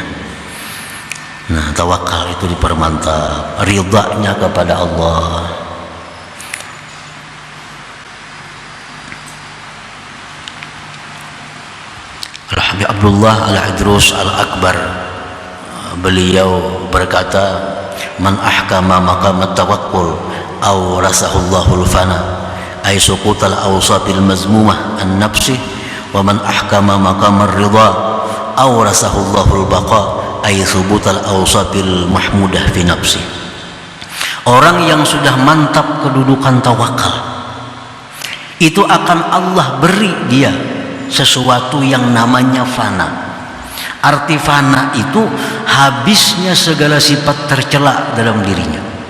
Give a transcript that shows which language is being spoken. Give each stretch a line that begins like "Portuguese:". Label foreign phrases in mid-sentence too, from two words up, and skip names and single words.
Indonesian: Nah, tawakal itu dipermantap, ridhanya kepada Allah. Abdullah Al-Idrus Al-Akbar, beliau berkata,
Arabic: من أحكم مقام التوكل أورثه الله الفناء أي سقوط الأوصاف المذمومة النفس، ومن أحكم مقام الرضا أورثه الله البقاء أي ثبوت الأوصاف المحمودة في نفس.
Indonesian: Orang yang sudah mantap kedudukan tawakal, itu akan Allah beri dia sesuatu yang namanya fana. Arti fana itu habisnya segala sifat tercela dalam dirinya.